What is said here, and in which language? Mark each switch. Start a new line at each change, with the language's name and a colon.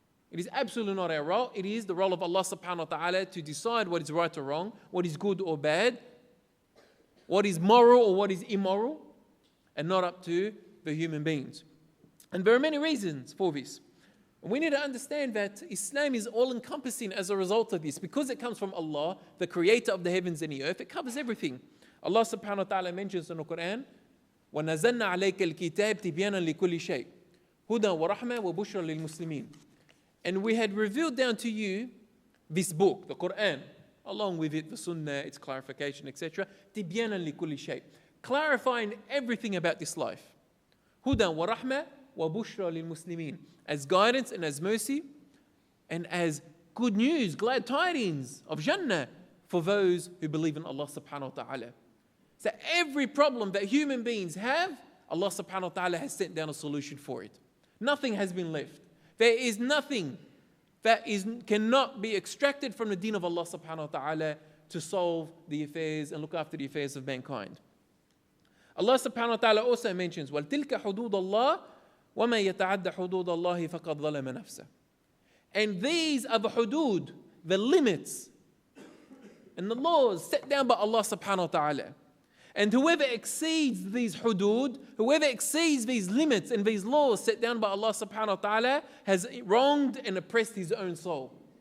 English: It is absolutely not our role. It is the role of Allah subhanahu wa ta'ala to decide what is right or wrong, what is good or bad, what is moral or what is immoral, and not up to the human beings. And there are many reasons for this. We need to understand that Islam is all-encompassing as a result of this. Because it comes from Allah, the creator of the heavens and the earth, it covers everything.
Arabic: Allah subhanahu wa ta'ala
English: mentions in the Quran,
Arabic: وَنَزَلْنَا عَلَيْكَ الْكِتَابِ تِبْيَانًا لِكُلِّ شَيْءٍ هُدًى وَرَحْمَةً وَبُشْرًا لِلْمُسْلِمِينَ.
English: And we had revealed down to you this book, the Quran, along with it, the Sunnah, its clarification, etc.
Arabic: تِبْيَانًا لِكُلِّ شَيْءٍ.
English: Clarifying everything about this life.
Arabic: هُدًى وَرَحْمَةً وَبُشْرًا لِلْمُسْلِمِينَ.
English: As guidance and as mercy and as good news, glad tidings of Jannah for those who believe in Allah subhanahu wa ta'ala. So every problem that human beings have, Allah subhanahu wa ta'ala has sent down a solution for it. Nothing has been left. There is nothing that cannot be extracted from the deen of Allah subhanahu wa ta'ala to solve the affairs and look after the affairs of mankind.
Arabic: Allah subhanahu wa ta'ala
English: also mentions,
Arabic: وَلْتِلْكَ حُدُودَ اللَّهِ وَمَا يَتَعَدَّ حُدُودَ اللَّهِ فَقَدْ ظَلَمَ نَفْسَهُ.
English: And these are the hudud, the limits and the laws set down by Allah subhanahu wa ta'ala. And whoever exceeds these hudud, whoever exceeds these limits and these laws set down by Allah subhanahu wa ta'ala has wronged and oppressed his own soul.